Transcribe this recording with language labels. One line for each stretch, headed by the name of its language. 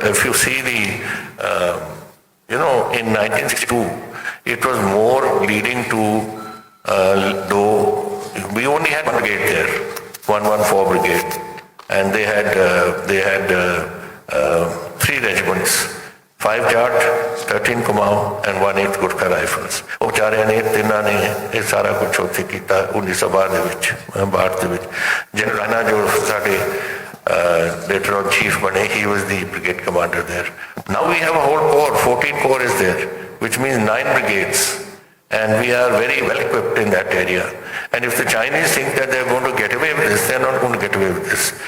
English: If you see the in 1962, it was more leading to, though we only had one brigade there, 114 Brigade, and they had 3 regiments, 5 Jat, 13 Kumaon, and 1/8 Gurkha Rifles.
Punjabi: ਉਹ ਵਿਚਾਰਿਆਂ ਨੇ ਤਿੰਨਾਂ ਨੇ ਇਹ ਸਾਰਾ ਕੁਝ ਉੱਥੇ ਕੀਤਾ 1962 ਦੇ ਵਿੱਚ, 62 ਦੇ ਵਿੱਚ. ਜਨਰਲ ਰਾਣਾ ਜੋ ਸਾਡੇ
English: later on chief bane, he was the brigade commander there. Now we have a whole corps, 14 corps is there, which means 9 brigades, and we are very well equipped in that area. And if the Chinese think that they're going to get away with this, they're not going to get away with this.